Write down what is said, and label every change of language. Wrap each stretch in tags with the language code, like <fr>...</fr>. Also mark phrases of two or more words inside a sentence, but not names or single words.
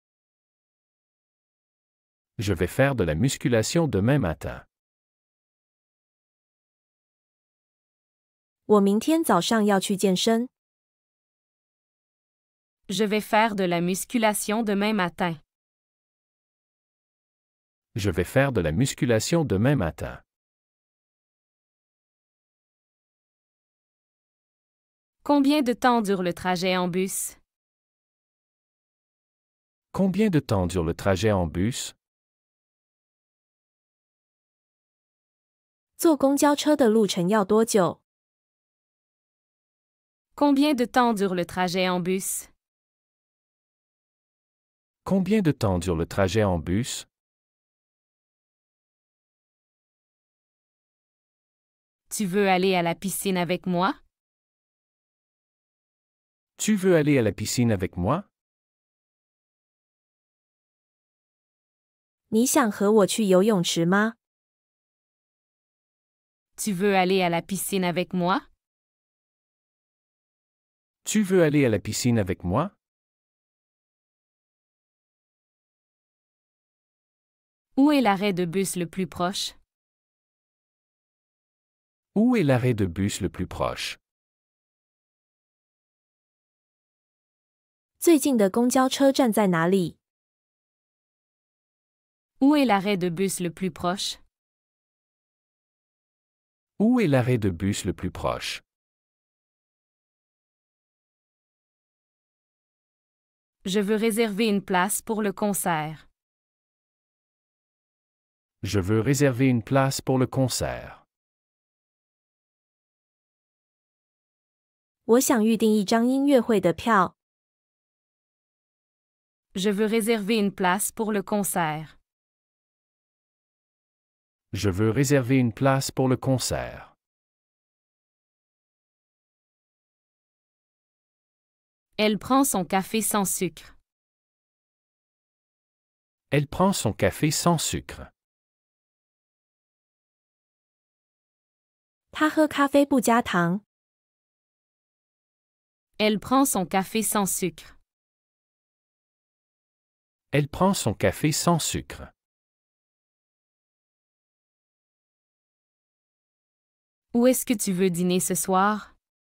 <fr>Je vais faire de la musculation demain matin.</fr> <zh>我明天早上要去健身。</zh> <fr>Je vais faire de la musculation demain matin. Je vais faire de la musculation demain matin. Combien de temps dure le trajet en bus? Combien de temps dure le trajet en bus?</fr> <zh>坐公交车的路程要多久？</zh> <fr>Combien de temps dure le trajet en bus? Combien de temps dure le trajet en bus? Tu veux aller à la piscine avec moi? Tu veux aller à la piscine avec moi?</fr> <zh>你想和我去游泳池吗？</zh> <fr>Tu veux aller à la piscine avec moi? Tu veux aller à la piscine avec moi? Où est l'arrêt de bus le plus proche? Où est l'arrêt de bus le plus proche?</fr> <zh>最近的公交车站在哪里？</zh> <fr>Où est l'arrêt de bus le plus proche? Où est l'arrêt de bus le plus proche? Je veux réserver une place pour le concert. Je veux réserver une place pour le concert.</fr> <zh>我想预订一张音乐会的票。</zh> <fr>Je veux réserver une place pour le concert. Je veux réserver une place pour le concert. Elle prend son café sans sucre. Elle prend son café sans sucre.</fr> <zh>他喝咖啡不加糖。</zh> <fr>Elle prend son café sans sucre. Elle prend son café sans sucre. Où est-ce que tu veux dîner ce soir?</fr>